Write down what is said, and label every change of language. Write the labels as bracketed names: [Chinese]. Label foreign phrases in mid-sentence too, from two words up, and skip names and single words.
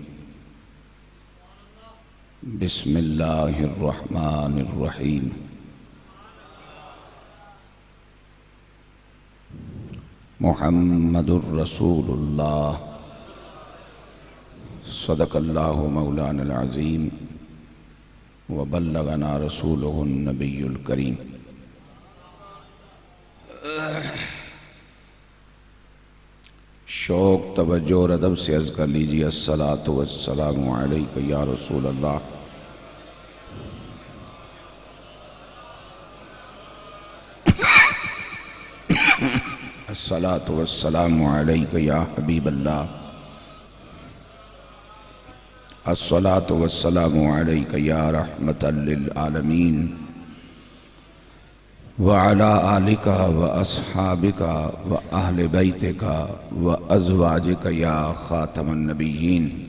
[Arabic] بسم الله الرحمن الرحيم. محمد رسول الله صدق الله مولانا العظيم وبلغنا رسوله النبي الكريم. [Urdu] شوق توجہ اور ادب سے عرض کر لیجیے, [Arabic] الصلاة والسلام عليك يا رسول الله. الصلاة والسلام عليك يا حبيب الله. الصلاة والسلام عليك يا رحمة للعالمين وعلى آلك وأصحابك وأهل بيتك وأزواجك يا خاتم النبيين.